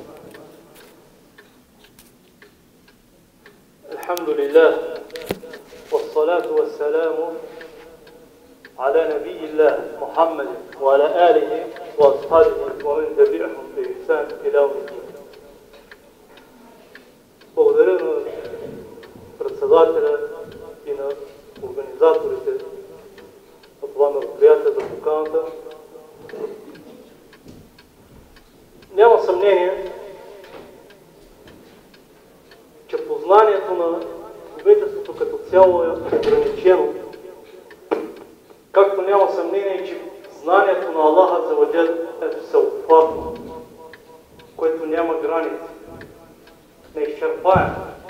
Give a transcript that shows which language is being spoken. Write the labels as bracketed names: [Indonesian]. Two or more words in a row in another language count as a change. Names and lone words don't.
[Arabic] الحمد لله والصلاة والسلام على نبي الله محمد وعلى آله وأصحابه ومن تبعهم بإحسان إلى يوم الدين. [Bulgarian] Благодаря на председателя и на организаторите на това мероприятие за поканата. Няма съмнение, че познанието на човечеството като цяло е ограничено, както няма съмнение, че знанието на Аллаха Аззаваджал е всеобхватно, което няма граници, неизчерпаемо.